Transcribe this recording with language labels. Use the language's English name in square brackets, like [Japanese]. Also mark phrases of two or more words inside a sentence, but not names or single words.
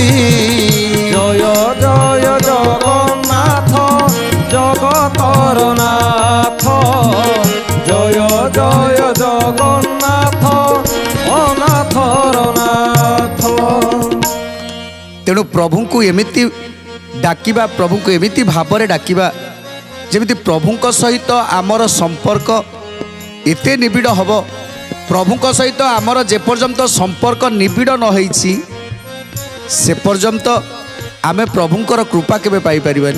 [Odia] ଜୟ ଜୟ ଜଗନ୍ନାଥ ଜଗତର ନାଥ ଜୟ ଜୟ ଜଗନ୍ନାଥ ଅନାଥର ନାଥ। ତେଣୁ ପ୍ରଭୁ କୋ ଏମିତି ଡାକିବା ପ୍ରଭୁ କୋ ଏମିତି ଭାବ ମେଁ ଡାକିବା ଯେମିତି ପ୍ରଭୁ ସହିତ ଆମର ସମ୍ପର୍କ ଏତେ ନିବିଡ଼ ହମ। ପ୍ରଭୁ ସହିତ ଆମର ଯେପର୍ଯ୍ୟନ୍ତ ସମ୍ପର୍କ ନିବିଡ଼ ନ ହୋଇଛି ସେ ପର୍ଯ୍ୟନ୍ତ ଆମେ ପ୍ରଭୁଙ୍କର କୃପା କେବେ ପାଇ ପରିବାନି।